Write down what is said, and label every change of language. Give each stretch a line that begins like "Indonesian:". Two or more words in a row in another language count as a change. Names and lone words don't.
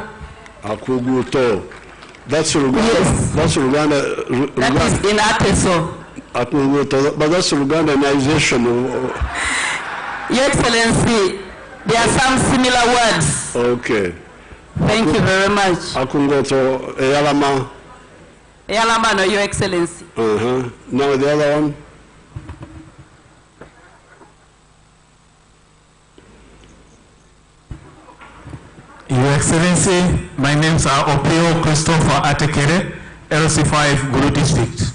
English: Akuguto. That's Uganda. Yes. That's Uganda. That is in Ateso. Akuguto. But that's Ugandanization. Your Excellency, there are some similar words. Okay. Thank you very much.
Teso: Akungoto, Eyalama.
English: Eyalama, no, Your Excellency. Now the other one. Your Excellency, my names are Opio Christopher Atekere, LC5 Guru District.